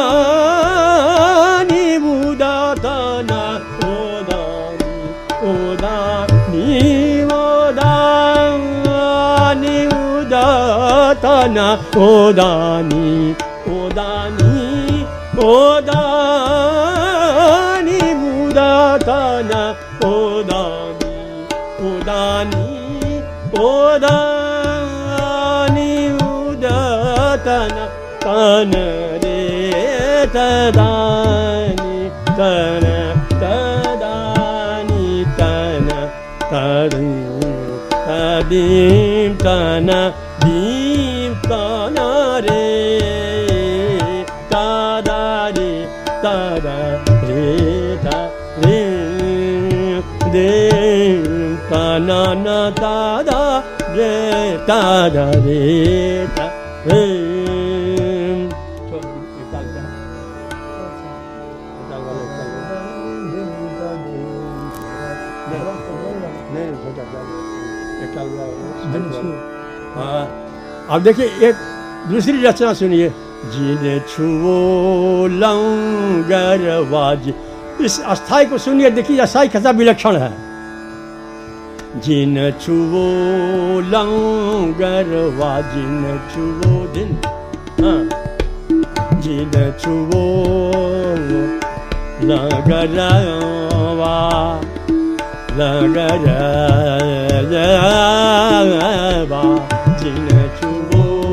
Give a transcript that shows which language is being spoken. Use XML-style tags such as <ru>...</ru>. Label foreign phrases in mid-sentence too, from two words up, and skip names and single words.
<hi>ta na o da ni ta na o da ni muda ta na o da ni muda ta na re ta da ni ta na ta da ni ta na ta dim ta na re ta da re ta da re ta re dim ta na na ta da re ta da re ta re अब देखिए एक दूसरी रचना सुनिए। जिने छुओ लंगरवाजी, इस अस्थाई को सुनिए, देखिए अस्थाई कैसा विलक्षण है। जिन छुओ लंगरवाजी न छुओ दिन, जिन छुओ लंगरवा जिन छुओ</hi>